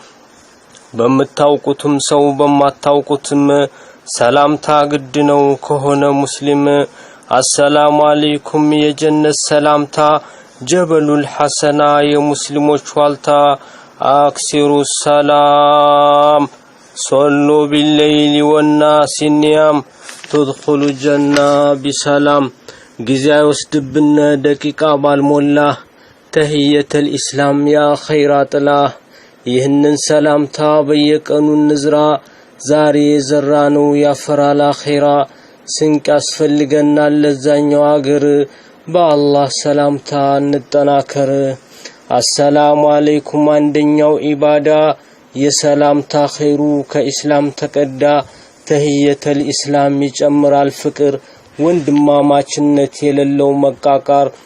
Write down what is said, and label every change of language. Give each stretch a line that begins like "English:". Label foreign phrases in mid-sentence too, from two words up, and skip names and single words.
Amharic: በመታውቁትም ሰው በማታውቁትም ሰላምታ ግድ ነው ከሆነ ሙስሊም
Arabic: السلام عليكم
Amharic: የጀነት ሰላምታ ጀበሉል ሐሰና የሙስሊሞች ዋልታ አክሲሩ
Arabic: ሰላም صلوا بالليل والناس نيام تدخلوا الجنة بسلام
Amharic: ጊዜያ ወስድብነ ደቂቃ
Arabic: ባልሞላ ተህየተ الاسلام يا خيرات الله
Amharic: ይህንን ሰላምታ በየቀኑ ንዝራ ዛሬ ዘራነው ያፈራል አኺራ ስንቅ ያስፈልገናል ለዛኛው አገር በአላህ ሰላምታ እንጠናከር
Arabic: السلام عليكم
Amharic: አንደኛው ኢባዳ የሰላምታ ኸይሩ ከኢስላም ተቀዳ
Arabic: تحية الإسلام
Amharic: ይጨምራል ፍቅር ወንድማማችነት የሌለው መቃቃር